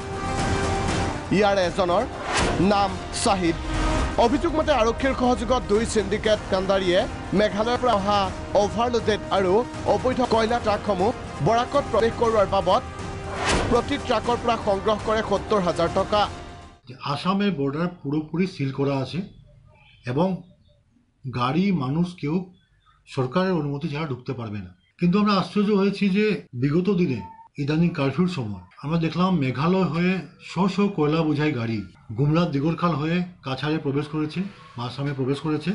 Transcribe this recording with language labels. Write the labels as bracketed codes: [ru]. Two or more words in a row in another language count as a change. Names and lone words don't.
[as] ইয়াৰে এজনৰ নাম শাহিদ। অভিযোগ মতে আৰক্ষীৰ সহযোগত দুই সিন্ডিকেট কাণ্ডাৰীয়ে মেঘালয়ৰ পৰা অহা অভাৰলোডেড আৰু অবৈধ কয়লা ট্ৰাকসমূহ বৰাকত প্ৰৱেশ কৰোৱাৰ বাবদ প্ৰতি ট্ৰাকৰ পৰা সংগ্ৰহ কৰে ৭০,০০০ টকা। [bn] আসামের বর্ডার পুরোপুরি সিল করা আছে এবং গাড়ি মানুষ কেউ সরকারের অনুমতি ছাড়া ঢুকতে পারবে না। কিন্তু আমরা আশ্চর্য হয়েছি যে বিগত দিনে ইদানিং কারফিউর সময় আমরা দেখলাম মেঘালয় হয়ে শ কয়লা বোঝাই গাড়ি গুমরার দিগরখাল হয়ে কাছাড়ে প্রবেশ করেছে বা আসামে প্রবেশ করেছে।